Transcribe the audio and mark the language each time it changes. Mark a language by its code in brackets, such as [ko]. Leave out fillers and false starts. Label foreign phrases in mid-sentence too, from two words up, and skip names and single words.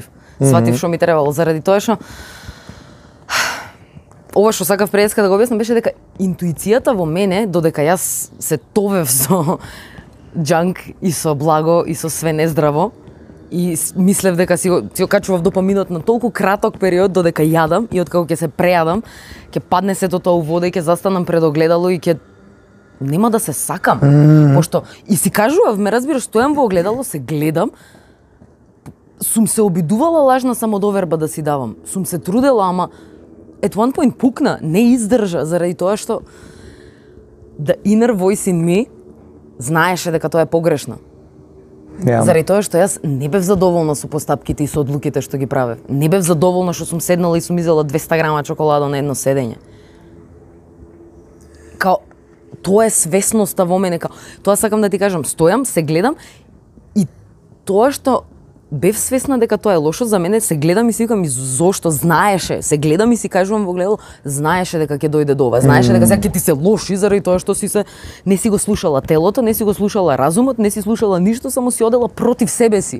[mk] Сватив што ми требало заради тоа што ова што сакав преска да го објаснам беше дека интуицијата во мене, додека јас се товев со џанк и со благо и со све нездраво и мислев дека си го качував допаминот на толку краток период додека јадам и откако ќе се прејадам, ќе падне сето тоа у вода и ќе застанам пред огледало и ќе нема да се сакам. Пошто и си кажував, ме разбираш, стојам во огледало, се гледам, сум се обидувала лажна самодоверба да си давам. Сум се трудела, ама [en] at one point [mk] пукна, не издржа, заради тоа што [en] the inner voice in me [mk] знаеше дека тоа е погрешно. Заради тоа што јас не бев задоволна со постапките и со одлуките што ги правев. Не бев задоволна што сум седнала и сум изела 200 грама чоколада на едно седење. Као, тоа е свесноста во мене, као, тоа сакам да ти кажам, стојам, се гледам и тоа што бев свесна дека тоа е лошо за мене, се гледам и си викам и зошто знаеше, се гледам и си кажувам во гледало, знаеше дека ќе дојде до ова, знаеше дека сега ќе ти се лоши заради тоа што не си го слушала телото, не си го слушала разумот, не си слушала ништо, само си одела против себе си.